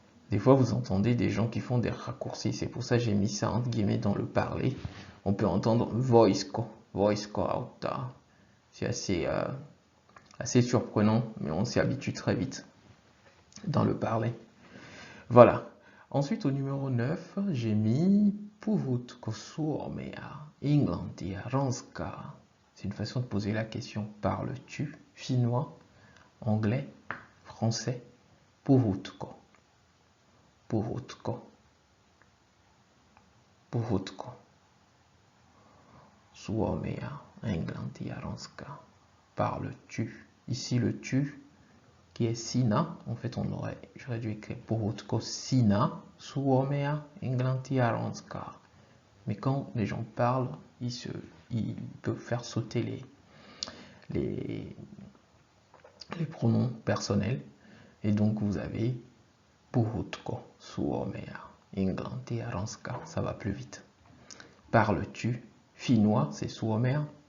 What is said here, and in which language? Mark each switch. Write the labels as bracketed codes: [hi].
[fr] Des fois, vous entendez des gens qui font des raccourcis. C'est pour ça que j'ai mis ça entre guillemets dans le parler. On peut entendre voisko. [fi] Voisko auttaa. [fr] C'est assez surprenant, mais on s'y habitue très vite dans le parler. Voilà. Ensuite, au numéro 9, j'ai mis [fi] Puhutko suomea, englantia, ranskaa. [fr] C'est une façon de poser la question. Parles-tu finnois, anglais, français? [fi] Puhutko. Puhutko. Puhutko. Suomea, englantia, ranskaa. [fr] Parles-tu? Ici, le tu qui est sina. En fait, j'aurais dû écrire [fi] puhutko sina, suomea, englantia, ranskaa. [fr] Mais quand les gens parlent, ils peuvent faire sauter les pronoms personnels. Et donc, vous avez [fi] puhutko suomea, englantia, ranskaa. [fr] Ça va plus vite. Parles-tu? Finnois, c'est suomea.